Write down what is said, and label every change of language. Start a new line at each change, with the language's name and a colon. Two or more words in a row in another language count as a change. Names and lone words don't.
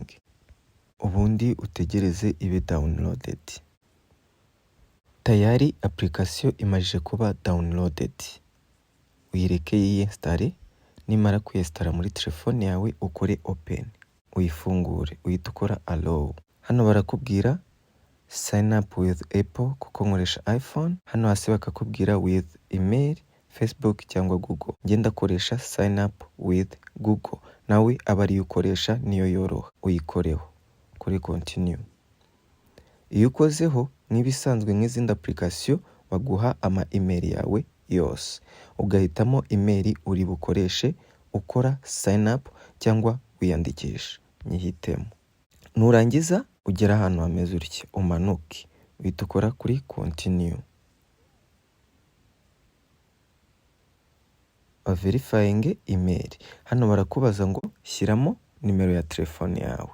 Kinyarwanda: Ubundi utegereze ibe downloaded. Tayari application imajije kuba downloaded. Uyireke yiyinstare. Nimara kuyinstara muri telefone yawe ukore open, uyifungure, uhita ukora allow. Hano barakubwira
English: sign up with Apple
Kinyarwanda: kuko nkoresha iPhone. Hano hasi bakakubwira
English: with email,
Kinyarwanda: Facebook cyangwa Google. Ngenda koresha
English: sign up with Google.
Kinyarwanda: Nawe abari ukoresha niyo yoroha. Uyikoreho. Kuri continue. Iyo ukozeho nk'ibisanzwe nk'izindi application baguha ama email yawe yose. Ugahitamo email uri bukoreshe ukora
English: sign up
Kinyarwanda: cyangwa wiyandikisha. Nyihitemo. Nurangiza ugera ahantu hameze utya, umanuke, uhita ukora kuri continue.
English: Verifying email.
Kinyarwanda: Hano barakubaza ngo shyiramo nimero ya telefone yawe.